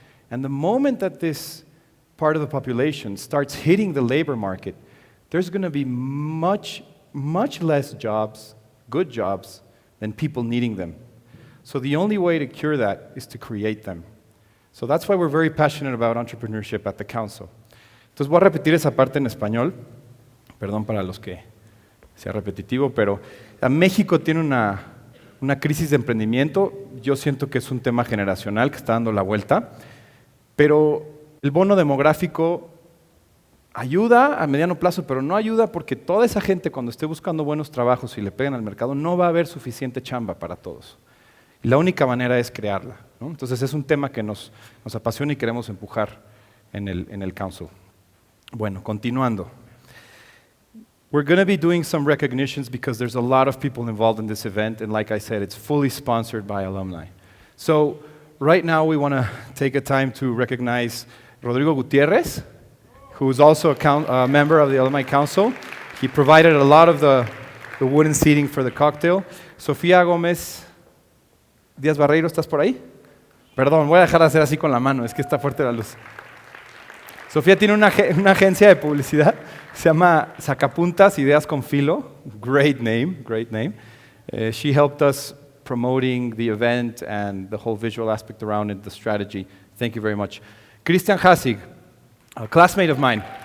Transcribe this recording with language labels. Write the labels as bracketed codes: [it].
[en] And the moment that this part of the population starts hitting the labor market, there's going to be much, much less jobs, good jobs, than people needing them. So the only way to cure that is to create them. So that's why we're very passionate about entrepreneurship at the council. [es] Entonces voy a repetir esa parte en español. Perdón para los que sea repetitivo, pero México tiene una crisis de emprendimiento. Yo siento que es un tema generacional que está dando la vuelta, pero el bono demográfico ayuda a mediano plazo, pero no ayuda porque toda esa gente, cuando esté buscando buenos trabajos y le peguen al mercado, no va a haber suficiente chamba para todos. Y la única manera es crearla, ¿no? Entonces es un tema que nos apasiona y queremos empujar en el council. Bueno, continuando. [en] We're going to be doing some recognitions because there's a lot of people involved in this event, and like I said, it's fully sponsored by alumni. So right now we want to take a time to recognize Rodrigo Gutierrez, who is also a member of the Alumni Council. He provided a lot of the wooden seating for the cocktail. [es] Sofía Gómez Díaz Barreiro, ¿estás por ahí? Perdón, voy a dejar de hacer así con la mano, es que está fuerte la luz. Sofía tiene una agencia de publicidad, se llama Sacapuntas Ideas con Filo. [en] Great name, great name. She helped us promoting the event and the whole visual aspect around it, the strategy. Thank you very much. Christian Hasig, a classmate of mine.